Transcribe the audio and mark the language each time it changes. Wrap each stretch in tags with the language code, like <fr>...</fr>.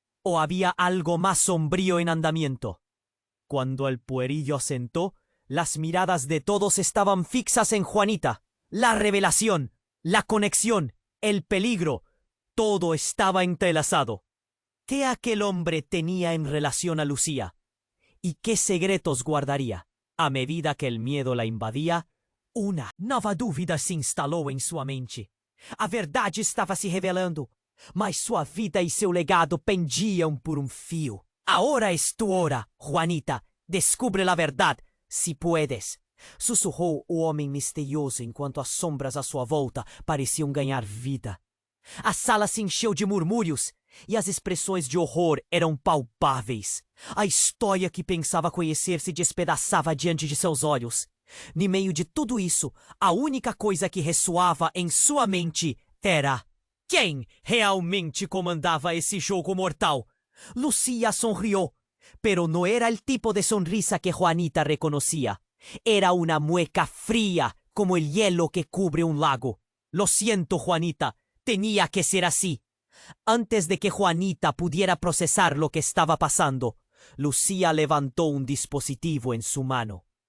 <es>¿O había algo más sombrío en andamiento? Cuando el puerillo asentó, las miradas de todos estaban fixas en Juanita. La revelación, la conexión, el peligro, todo estaba entrelazado. ¿Qué aquel hombre tenía en relación a Lucía? ¿Y qué secretos guardaría?</es> <pt>A medida que el miedo la invadía, una nova dúvida se instalou em sua mente. A verdade estava se revelando, mas sua vida e seu legado pendiam por um fio.</pt> <es>Ahora es tu hora, Juanita. Descubre la verdad, si puedes.</es> <pt>Sussurrou o homem misterioso enquanto as sombras à sua volta pareciam ganhar vida. A sala se encheu de murmúrios e as expressões de horror eram palpáveis. A história que pensava conhecer se despedaçava diante de seus olhos. No meio de tudo isso, a única coisa que ressoava em sua mente era: quem realmente comandava esse jogo mortal?</pt> <es>Lucía sonrió, pero no era el tipo de sonrisa que Juanita reconocía. Era una mueca fría como el hielo que cubre un lago. Lo siento, Juanita, tenía que ser así. Antes de que Juanita pudiera procesar lo que estaba pasando, Lucía levantó un dispositivo en su mano.</es>